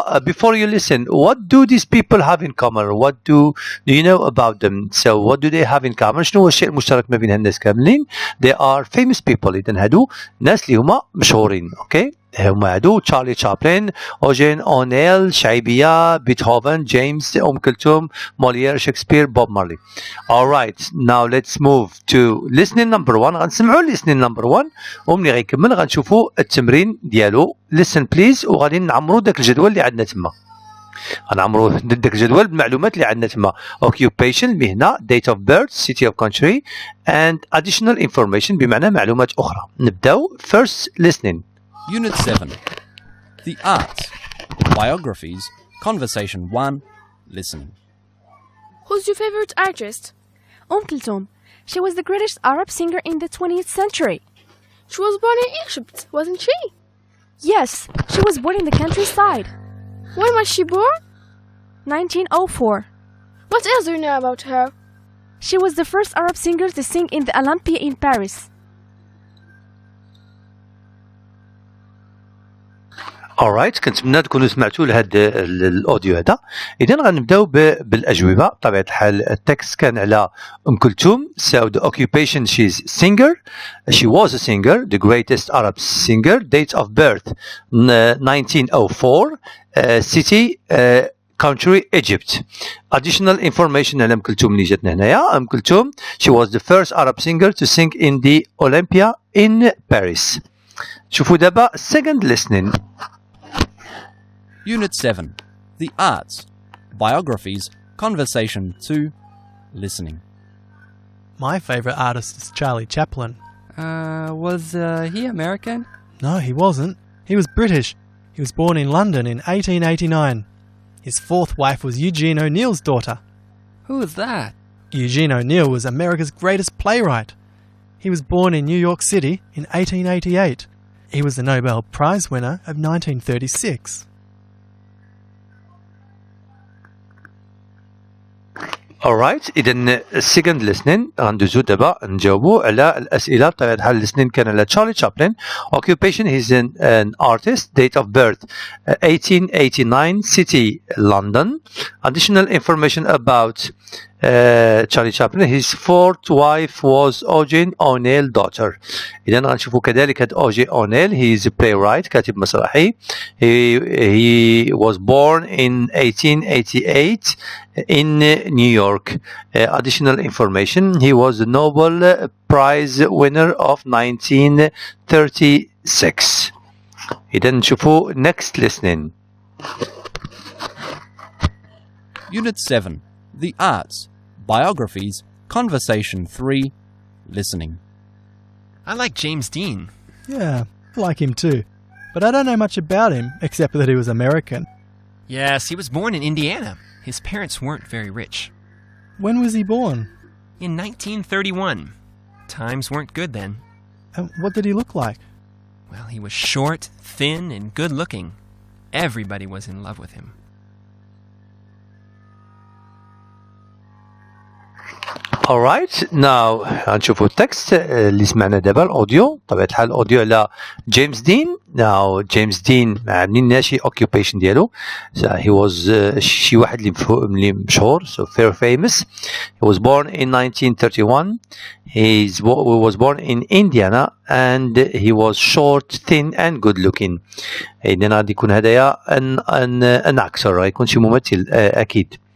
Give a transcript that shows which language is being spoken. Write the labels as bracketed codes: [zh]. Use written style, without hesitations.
[en] Before you listen, what do these people have in common? What do you know about them? So what do they have in common? [ar] شنو هو الشيء المشترك ما بين هالناس كاملين؟ [en] They are famous people. [ar] إذن هادو ناس اللي هما مشهورين. اوكي هما هادو تشارلي تشابلن، اوجين اونيل، شعيبية، بيتهوفن، جيمس، ام كلثوم، موليير، شكسبير، بوب مارلي. [en] Alright, now let's move to listening number 1. [ar] غنسمعوا [en] listening number 1 [ar] وملي غيكمل غنشوفوا التمرين ديالو. [en] Listen please [ar] وغادي نعمروا داك الجدول اللي عندنا تما. غنعمروا داك الجدول بالمعلومات اللي عندنا تما. [en] Occupation المهنة، date of birth, city of country and additional information [ar] بمعنى معلومات أخرى. نبداو [en] first listening. Unit 7. The Arts. Biographies. Conversation 1. Listening. Who's your favorite artist? Kulthum. She was the greatest Arab singer in the 20th century. She was born in Egypt, wasn't she? Yes, she was born in the countryside. When was she born? 1904. What else do you know about her? She was the first Arab singer to sing in the Olympia in Paris. [ar] alright كنتمنى تكونوا سمعتوا لهذا الاوديو هذا. اذا غنبداو بالاجوبه. بطبيعه الحال التكست كان على ام كلثوم. [en] So the occupation she's singer. She was a singer, the greatest Arab singer. Date of birth 1904. City country Egypt. Additional information [ar] على ام كلثوم اللي جاتنا هنايا. [en] ام كلثوم she was the first Arab singer to sing in the Olympia in Paris. [ar] شوفوا دابا second listening. [en] Unit 7. The Arts. Biographies. Conversation 2. Listening. My favourite artist is Charlie Chaplin. Was he American? No, he wasn't. He was British. He was born in London in 1889. His fourth wife was Eugene O'Neill's daughter. Who was that? Eugene O'Neill was America's greatest playwright. He was born in New York City in 1888. He was the Nobel Prize winner of 1936. [ar] alright إذا [en] second listening [ar] غندوزو دابا نجاوبو على الأسئلة. بطبيعة الحال listening كان على تشارلي تشابلن. [en] Occupation he's an artist. Date of birth 1889. City London. Additional information about Charlie Chaplin. His fourth wife was Eugene O'Neill daughter. [ar] إذا غنشوفو كذلك هاد Eugene O'Neill. [en] He is a playwright [ar] كاتب مسرحي. [en] He was born in 1888 in New York. Additional information. He was the Nobel Prize winner of 1936. [ar] إذا نشوفو next listening. [en] Unit 7. The Arts. Biographies. Conversation 3. Listening. I like James Dean. Yeah, I like him too. But I don't know much about him, except that he was American. Yes, he was born in Indiana. His parents weren't very rich. When was he born? In 1931. Times weren't good then. And what did he look like? Well, he was short, thin, and good-looking. Everybody was in love with him. alright now [ar] غنشوفوا التكست اللي سمعنا دابا الاوديو. بطبيعة الحال الاوديو على جيمس دين. now جيمس دين ما عاملين شي occupation ديالو. [en] so he was [ar] شي واحد اللي مشهور [en] so very famous. he was born in 1931. he was born in Indiana and he was short, thin and good looking. [ar] إذن غادي يكون هدايا [en] an actor [ar] غيكون شي ممثل أكيد.